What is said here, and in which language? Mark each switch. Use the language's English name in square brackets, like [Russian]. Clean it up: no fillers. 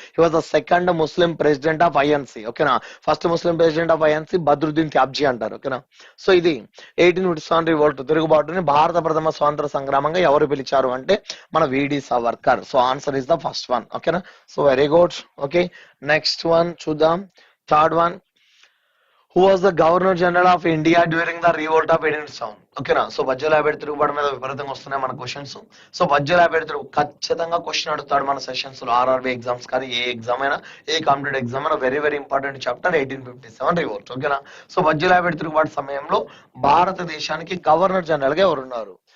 [English] He was the second Muslim president of INC. Okay, now first Muslim president of INC Badruddin Tyabji [Telugu] అంటారు. ఓకేనా. So ఇది 1857 revolt తిరుగుబాటుని భారత ప్రథమ స్వాతంత్ర సంగ్రామంగా ఎవరు పిలిచారు అంటే మన విడి Savarkar. [English] So answer is the first one. ఓకేనా. So very good. Okay, next one చూద్దాం. Third one, who was the governor general of India during the revolt of 1857? [Telugu] ఓకేనా. సో వజ్జల యాభేడు తిరుగుబాటు మీద విపరీతంగా వస్తున్నాయి మన క్వశ్చన్స్. సో వజ్జల యాభేడు తిరుగు ఖచ్చితంగా క్వశ్చన్ అడుగుతాడు మన సెషన్స్ లో, ఆర్ఆర్బి ఎగ్జామ్స్ కానీ ఏ ఎగ్జామ్ అయినా, ఏ కాంపిటేటివ్ ఎగ్జామ్ అయినా. [English] Very very important chapter 1857 revolt. [Telugu] ఓకేనా. సో వజ్జల యాభేడు తిరుగుబాటు సమయంలో భారతదేశానికి గవర్నర్ జనరల్ గా ఎవరున్నారు?